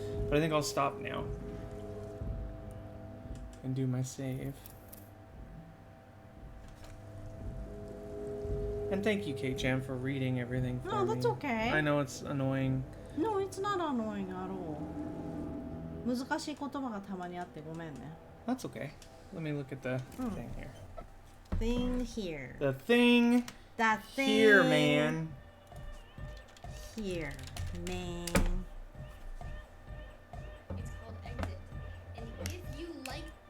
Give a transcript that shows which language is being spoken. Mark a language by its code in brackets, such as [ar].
[en] But I think I'll stop now and do my save. And thank you, K-Chan, for reading everything for me. No, that's okay. I know it's annoying. No, it's not annoying at all. [ja] 難しい言葉がたまにあってごめんね。 [en] That's okay. Let me look at the thing here. Thing here. The thing That thing here, man. Here, man. It's called exit. And if you like